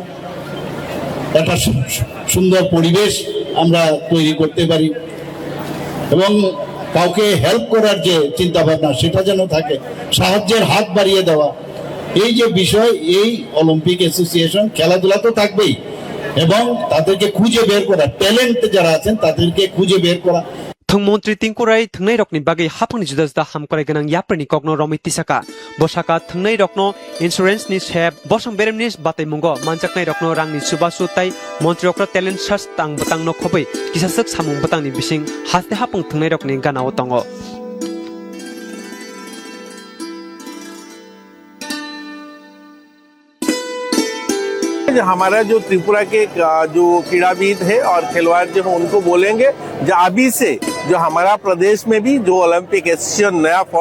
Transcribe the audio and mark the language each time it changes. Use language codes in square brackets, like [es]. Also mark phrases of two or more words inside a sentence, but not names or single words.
[bn] একটা সুন্দর পরিবেশ আমরা তৈরি করতে পারি এবং কাউকে হেল্প করার যে চিন্তা ভাবনা সেটা যেন থাকে সাহায্যের হাত বাড়িয়ে দেওয়া এই যে বিষয় এই অলিম্পিক অ্যাসোসিয়েশন খেলাধুলা তো থাকবেই এবং তাদেরকে খুঁজে বের করা ট্যালেন্ট যারা আছেন তাদেরকে খুঁজে বের করা [trp] Thungmantri Tingkurai Thungnai Rokni bagi hapangni judajda hamkarai ganang yaprani kokno romiti saka bosaka Thungnai Rokno insurance ni shep bosang beremni batai mungo manjaknai Rokno rangni subasu tai Montri Okra [en] talent search [trp] tang batang no khobai kisasak samung batang ni bising haste hapang Thungnai Rokni ganao tongo [hi] हमारा जो त्रिपुरा के जो क्रीड़ाविद है और खिलवाड़ जो है उनको बोलेंगे जो अभी से जो हमारा प्रदेश में भी जो ओलंपिक एसोसिएशन नया फॉर्म